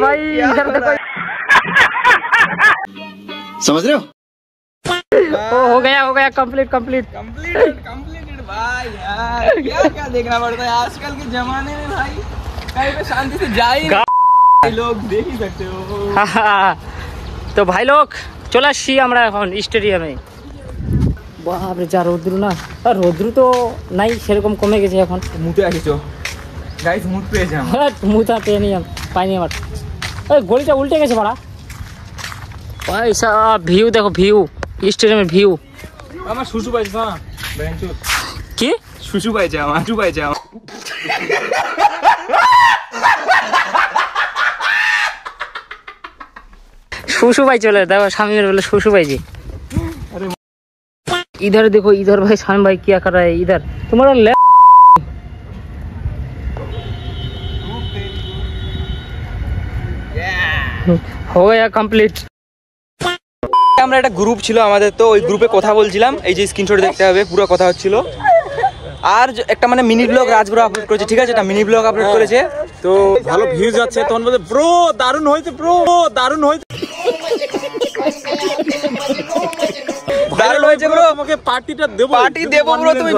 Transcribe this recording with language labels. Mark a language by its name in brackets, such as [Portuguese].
[Hindi] भाई इधर देखो समझ रहे हो हो गया कंप्लीट भाई यार क्या देखना पड़ता है आजकल के जमाने में भाई, कहीं पे शांति से जा ही लोग देख ही सकते हो। तो भाई लोग [Bangla] চলে আসছি আমরা এখন স্টেডিয়ামে। বাপরে যা রোদ্রু না, আর রোদ্রু তো নাই সেরকম, কমে গেছে এখন। মুতে আসিছো গাইস, মুত পেয়েছে আমার। হ্যাঁ মুতা পাইনি আমার। ওই গলিটা উল্টে গেছে বড়া ভাই। ভিউ দেখো, ভিউ স্টেডিয়ামের ভিউ। আমার শুশু পাইছে না বেঞ্চু, কি শুশু পাইছে আমার, শুশু পাইছে আমার। শুশু ভাই চলে দেখো, স্বামীর বলে শুশু পাইছি। [Hindi] इधर देखो इधर भाई, शान भाई क्या कर रहा है इधर तुम्हारा हो गया कंप्लीट। [Bangla] আমরা একটা গ্রুপ ছিল আমাদের, তো ওই গ্রুপে কথা বলছিলাম, এই যে স্ক্রিনশট দেখতে হবে, পুরো কথা হচ্ছিল। আর একটা মানে মিনি ব্লগ রাজব্রো আপলোড করেছে, ঠিক আছে, এটা মিনি ব্লগ আপলোড করেছে। তো ভালো ভিউজ যাচ্ছে, তখন বলতে ব্রো দারুণ হয়েছে, ব্রো দারুণ হয়েছে, দারুণ হয়েছে ব্রো, তোমাকে পার্টিটা দেবো, পার্টি দেবো ব্রো।